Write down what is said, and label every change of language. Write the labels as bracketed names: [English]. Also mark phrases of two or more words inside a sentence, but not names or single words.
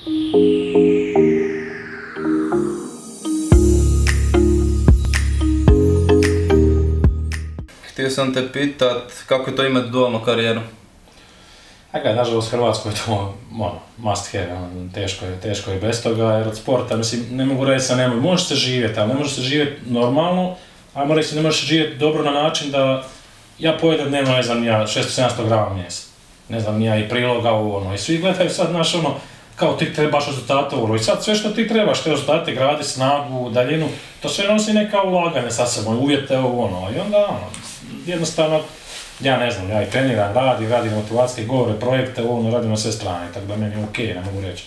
[Croatian] Htio sam te pitat kako je to imati dualnu karijeru? Nažalost, u Hrvatskoj je to [English] must have, [Croatian] teško je bez toga, jer od sporta, mislim, ne mogu reći da može se živjeti, ali ne može se živjeti normalno, ajmo reći, ne može se živjeti dobro na način da ja pojedem dnevno, ne znam, 600-700 grama mjesta, ne znam, i priloga i svi gledaju sad, kao ti trebaš rezultate i sad sve što ti trebaš, te rezultate, gradi, snagu, daljinu, to sve nosi neka ulaganja sa sobom, uvjete, i onda, jednostavno, ja ne znam, ja i treniram, radim motivacijske govore, projekte, radim na sve strane, tako da meni je okej, ne mogu reći.